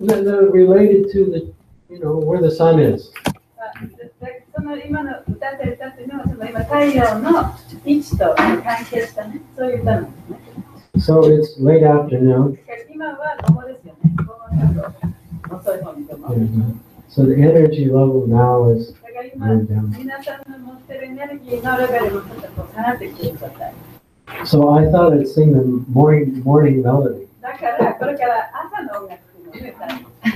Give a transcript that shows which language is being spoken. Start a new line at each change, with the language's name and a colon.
English: They're related to the, where the sun is.
Japanese: その今の歌ってる歌っていうのは、その今太陽の位置と関係したね、そういう歌なんですね。
English: So it's late afternoon.
Japanese: 今は午後ですよね。午後ちょっと遅い方にとも。
English: So the energy level now is
Japanese: だから今、皆さんの持ってるエネルギーのレベルもちょっとこう下がってきてる状態。
English: So I thought I'd sing the morning melody.
Japanese: だからこれから朝の音楽の歌い。